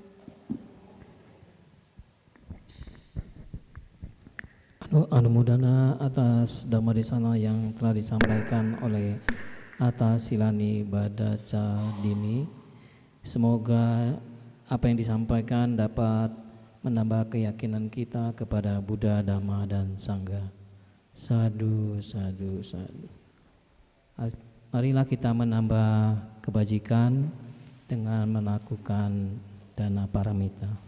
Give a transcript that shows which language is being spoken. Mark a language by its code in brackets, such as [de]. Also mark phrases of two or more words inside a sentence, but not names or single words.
[id] Anumodana atas [pi] Dhamma Desana [id] yang telah disampaikan oleh Atta Silani Badaca Dini. Semoga apa yang disampaikan dapat menambah keyakinan kita kepada Buddha, Dhamma, dan Sangha. [pi] Sadu, sadu, sadu. [id] Marilah kita menambah kebajikan dengan melakukan [pi] dana paramita.